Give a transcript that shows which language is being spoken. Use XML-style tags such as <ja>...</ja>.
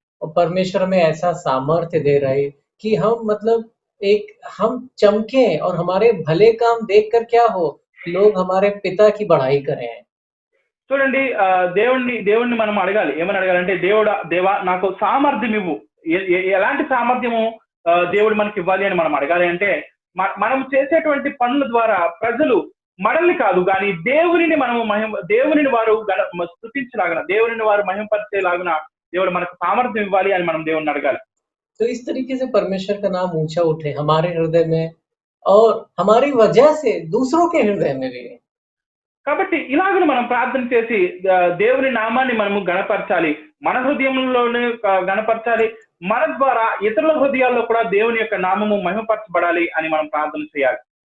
<hi>और परमेश्वर में ऐसा सामर्थ्य दे रहे कि हम मतलब हम चमके और हमारे भले काम देखकर क्या हो, लोग हमारे पिता की बढ़ाई करें।</hi> <te>చూడండి, దేవుణ్ణి మనం అడగాలి. ఏమని అడగాలంటే, దేవా నాకు సామర్థ్యం ఇవ్వు. ఎలాంటి సామర్థ్యము దేవుడు మనకి ఇవ్వాలి అని మనం అడగాలి అంటే, మనం చేసేటువంటి పనుల ద్వారా ప్రజలు మనల్ని కాదు కానీ దేవునిని వారు స్తుతించలాగున, దేవునిని వారు మహిమపరిచేలాగున దేవుడు మనకు సామర్థ్యం ఇవ్వాలి అని మనం దేవుణ్ణి అడగాలి.</te> <hi>तो इस तरीके से परमेश्वर का नाम ऊंचा उठे हमारे हृदय में और हमारी वजह से दूसरों के हृदय में भी।</hi> <te>కాబట్టి ఇలాగను మనం ప్రార్థన చేసి దేవుని నామాన్ని మనము గణపరచాలి, మన హృదయంలోనే గణపరచాలి, మన ద్వారా ఇతరుల హృదయాల్లో కూడా దేవుని యొక్క నామము మహిమపరచబడాలి అని మనం ప్రార్థన చేయాలి.</te>